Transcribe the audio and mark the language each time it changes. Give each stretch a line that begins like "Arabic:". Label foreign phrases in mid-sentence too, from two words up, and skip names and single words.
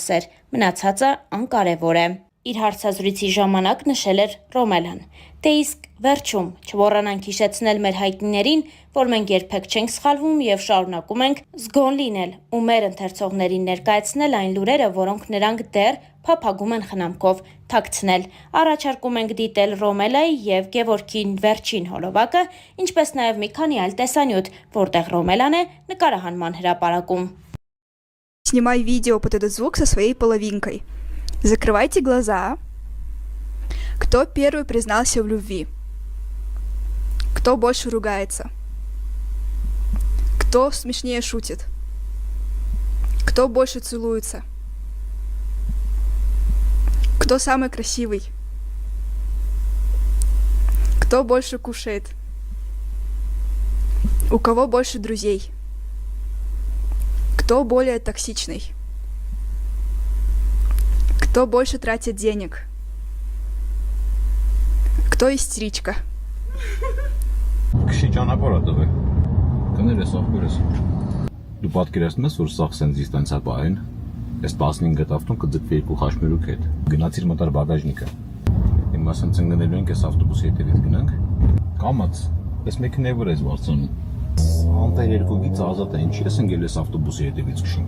Armenian: սեր, մնացածը անկարևոր է», իր հարցազրույցի ժամանակ նշել էր Ռոմելան։ Դե իսկ վերջում չմոռանանք հիշեցնել մեր հայտնիներին, որ մենք երբեք չենք սխալվում և շարունակում ենք զգոն լինել ու մեր ընթերցողներին ներկայացնել այն լուրերը, որոնք նրանք դեռ փափագում են խնամքով թաքցնել։ Առաջարկում ենք դիտել Ռոմելայի և Գևորգի վերջին հոլովակը, ինչպես նաև մի քանի այլ տեսանյութ, որտեղ Ռոմելան է նկարահանման հրապարակում։
Russian: Снимай видео под этот звук со своей половинкой. Закрывайте глаза. Кто первый признался в любви? Кто больше ругается? Кто смешнее шутит? Кто больше целуется? Кто самый красивый? Кто больше кушает? У кого больше друзей? Кто более токсичный? Кто больше тратит денег? Кто истеричка?
Armenian: Քշի ճանապարհ տվե։ Կներես ախորես։ Դու պատկերացնում ես, որ սաղ սենց դիստանցիա պահեն, այս 15 ավտոն կձգվի երկու խաշմերուկ հետ։ Գնացիր մտար բագաժնիկը։ Հիմա ասեմ ծնգնելու ենք այս ավտոբուսի հետևից գնանք։ Կամաց Ես մեքենայի վրա ես բարձրանում։ Անտեր երկու գիծ ազատ է, ինչի ես ընկել ես ավտոբուսի հետևից քշում։